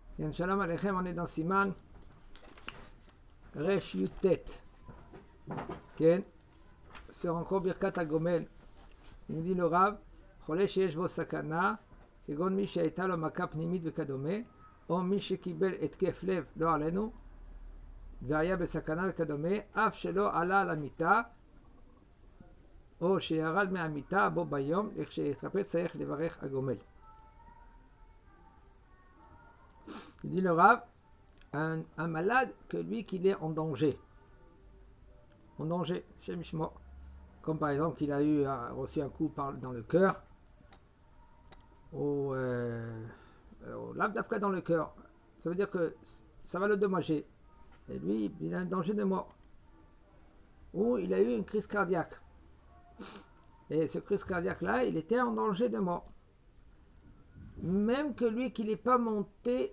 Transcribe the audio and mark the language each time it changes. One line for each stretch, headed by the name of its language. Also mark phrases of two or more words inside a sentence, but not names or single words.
Hebrew: ין שלום עליכם,
French: on est dans
Hebrew: סימן ריש יוטית.
French: Ken, sur encore
Hebrew: ברכת הגומל.
French: Il nous dit le Rav,
Hebrew: חולה שיש בו סכנה, כגון מי שהיתה לו מכה פנימית וכדומה, או מי שקיבל התקף לב לא עלינו, והיה בסכנה וכדומה, אף שלא עלה על המיטה, או שירד מהמיטה בו ביום, לכשיתחפץ צריך לברך הגומל.
French: Il dit le Rav, un malade que lui qu'il est en danger, chez Mishmo, comme par exemple qu'il a reçu un coup dans le cœur, ou l'abdafka dans le cœur, ça veut dire que ça va le dommager, et lui il a un danger de mort, ou il a eu une crise cardiaque, et ce crise cardiaque là, il était en danger de mort, même que lui qu'il n'est pas monté.